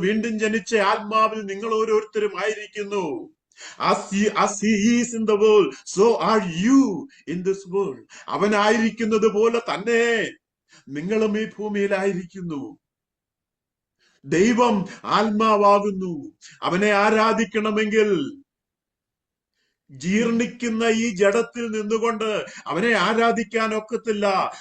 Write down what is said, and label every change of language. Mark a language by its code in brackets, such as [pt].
[ml] വീണ്ടും ജനിച്ച ആത്മാവിൽ നിങ്ങൾ ഓരോരുത്തരും ആയിരിക്കുന്നു. [en] As he is in the world, so are you in this world. [ml] അവനായിരിക്കുന്നത് പോലെ തന്നെ നിങ്ങളും ഈ ഭൂമിയിലായിരിക്കുന്നു. ദൈവം ആത്മാവാകുന്നു. അവനെ ആരാധിക്കണമെങ്കിൽ ജീർണിക്കുന്ന ഈ ജഡത്തിൽ നിന്നുകൊണ്ട് അവനെ ആരാധിക്കാൻ ഒക്കത്തില്ല.